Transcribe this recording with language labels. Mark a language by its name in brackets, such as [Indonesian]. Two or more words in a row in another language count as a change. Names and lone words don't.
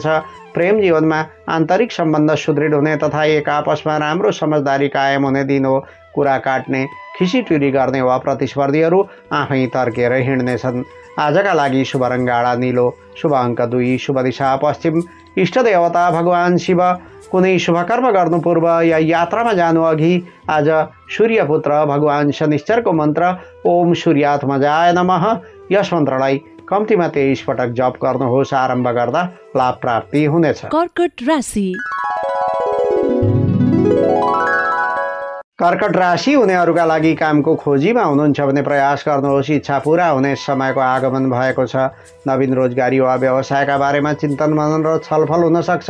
[Nepali] प्रेम जीवनमा आन्तरिक सम्बन्ध सुदृढ हुने तथा एक आपसमा राम्रो समझदारी कायम हुने दिन हो। कुरा काट्ने, खिसीटुरी गर्ने वा प्रतिस्पर्धीहरू आफै तर्केर हिँड्नेछन्। आजका लागि शुभ रङ्ग गाढा नीलो, शुभ अङ्क 2, शुभ दिशा पश्चिम, इष्ट देवता भगवान शिव। कुनै शुभ कर्म गर्नु पूर्व या यात्रामा जानु अघि आज सूर्यपुत्र भगवान शनिश्चरको मन्त्र [Sanskrit] ओम सूर्यात्मजाय नमः [Nepali] यस मन्त्रलाई कम्तीमा 23 पटक जप गर्नुहोस्। आरम्भ गर्दा लाभ प्राप्ति हुनेछ। कर्कट राशि। कर्कट राशि हुनेहरूका लागि कामको खोजीमा हुनुहुन्छ भने प्रयास गर्नुहोस्। इच्छा पूरा हुने समयको आगमन भएको छ। नवीन रोजगारी वा व्यवसायका बारेमा चिन्तन मनन र छलफल हुन सक्छ।